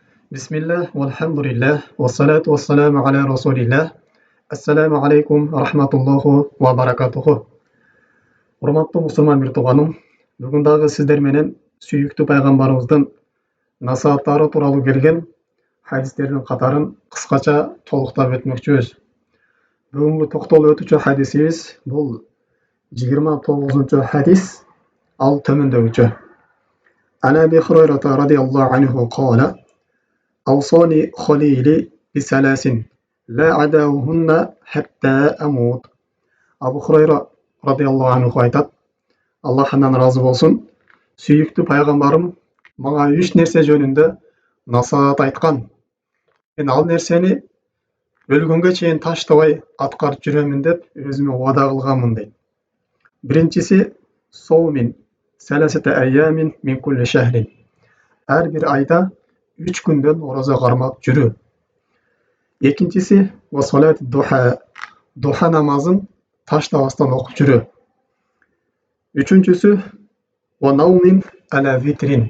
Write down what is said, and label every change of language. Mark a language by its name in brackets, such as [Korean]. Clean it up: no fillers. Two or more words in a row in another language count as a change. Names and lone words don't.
[Arabic] بسم الله، والحمد لله، والصلاة والسلام على رسول الله. السلام عليكم ورحمة الله وبركاته. [Kyrgyz] Урматтуу мусулман бир тууганым, бүгүн дагы сиздер менен сүйүктүү пайгамбарыбыздын насааттары тууралуу келген хадистердин катарын кыскача толуктап өтмөкчүбүз. Бүгүнкү токтолуп өтүүчү хадисибиз бул 29 хадис, ал төмөндөгүчө. [Arabic] عن أبي هريرة رضي الله عنه قال: أوصاني خليلي بثلاث لا أدعوهن حتى أموت. [Kyrgyz] Абу Хурайра [Arabic] رضي الله عنه [Kyrgyz] айтат: Аллахтан разы болсун, сүйүктүү пайгамбарым мага 3 нерсе жөнүндө насаат айткан. Мен ал нерсени өлгөнгө чейин таштабай аткарып жүрөмүн деп өзүмө убада кылганмын дейт. [Arabic] Биринчиси صوم ثلاثة أيام من كل شهر. [Kyrgyz] Ар бир айда 3 күндөн ораза кармап жүрүү. [Arabic] Экинчиси وصلاة الضحى. [Kyrgyz] Духа намазын таштабастан окуп жүрүү. [Arabic] Үчүнчүсү ونوم على وتر.